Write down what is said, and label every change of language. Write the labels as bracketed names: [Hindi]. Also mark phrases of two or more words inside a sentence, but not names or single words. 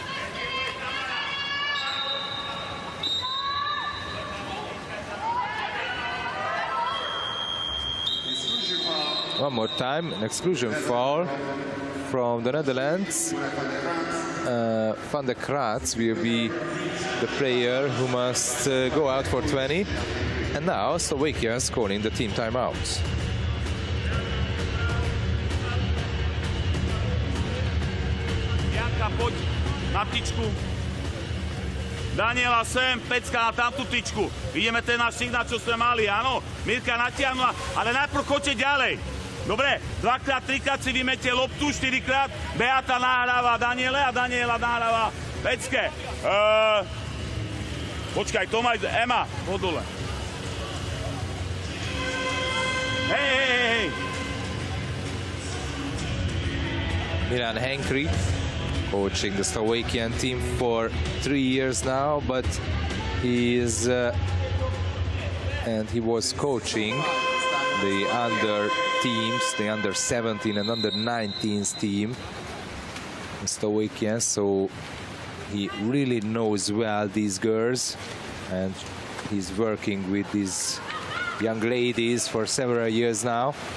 [English] One more time, an exclusion foul from the Netherlands. Van der Kraats will be the player who must go out for 20. And now Slovakia is calling the team timeout. [Slovak] Janka, poď na tyčku. Daniela sem, Pecka na tamtú tyčku. Vidíme ten náš signál, čo sme mali, áno. Mirka natiahla, ale najprv choďte ďalej. Dobre, 2-krát, 3-krát si vymete loptu, 4-krát. Beata nahráva Daniele a Daniela nahráva Pecke. Počkaj, Tomaj, Ema, podole. Hej. [English] Milan Henkry, coaching the Slovakian team for 3 years now, but he is and he was coaching the under teams, the under 17 and under 19s team in Slovakia, so he really knows well these girls, and he's working with these young ladies for several years now.